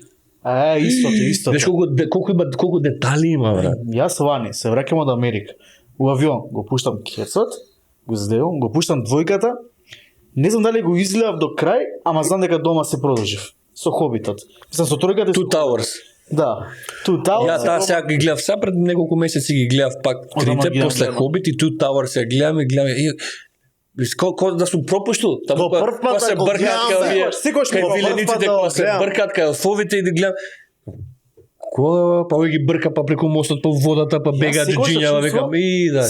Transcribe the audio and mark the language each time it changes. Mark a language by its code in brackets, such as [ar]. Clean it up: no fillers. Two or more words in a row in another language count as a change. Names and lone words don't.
[mk] истото. Знаеш колку детали има, брат. Јас вани се враќам од Америка. У авион го пуштам кецот, го здевам, го пуштам двојката. Не знам дали го изгледав до крај, ама знам дека дома се продолжив со Хобитот. Мислам со тројката. Two Towers. Да. Two Towers. Ја таа сега ги гледав, сега пред неколку месеци ги гледав пак трите, ги после гледам. Хобит и Two Towers ја гледам и Ко да сум пропуштил? Во прв пат се да го бркат гледам, кај овие, секогаш кај во прв вилениците пат да го кога се гледам. бркат кај елфовите и да гледам. Па овој ги брка па преку мостот, па водата, па бега джиџињава, викам и да.